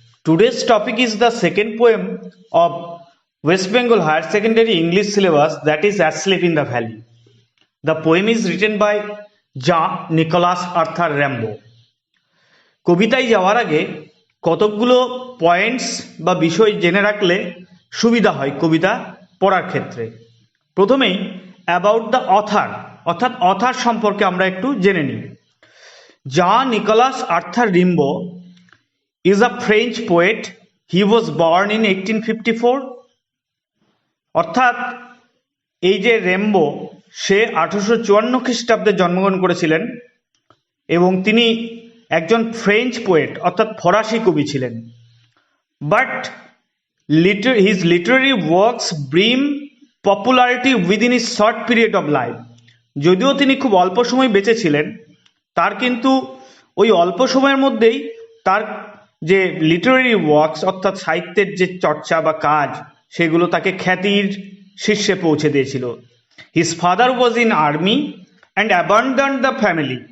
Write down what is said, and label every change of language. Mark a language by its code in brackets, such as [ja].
[en] Today's topic is the second poem of West Bengal Higher Secondary English syllabus, that is Asleep in the Valley. The poem is written by Jean Nicolas Arthur Rimbaud. [bn] কবিতায় যাওয়ার আগে কতকগুলো points বা বিষয় জেনে রাখলে সুবিধা হয় কবিতা পড়ার ক্ষেত্রে। প্রথমেই [en] about the author [bn] অর্থাৎ অথার সম্পর্কে আমরা একটু জেনে নিই। [en] Jean Nicolas Arthur Rimbaud is a French poet. He was born in 1854. [bn] অর্থাৎ এই যে রেম্বো সে 1854 খ্রিস্টাব্দে জন্মগ্রহণ করেছিলেন এবং তিনি একজন ফ্রেঞ্চ পোয়েট অর্থাৎ ফরাসি কবি ছিলেন। [en] But his literary works bring popularity within his short period of life. [bn] যদিও তিনি খুব অল্প সময় বেঁচে ছিলেন, তার কিন্তু ওই অল্প সময়ের মধ্যেই তার যে লিটারারি ওয়ার্কস অর্থাৎ সাহিত্যের যে চর্চা বা কাজ সেগুলো তাকে খ্যাতির শীর্ষে পৌঁছে দিয়েছিল। [en] His father was in army and abandoned the family.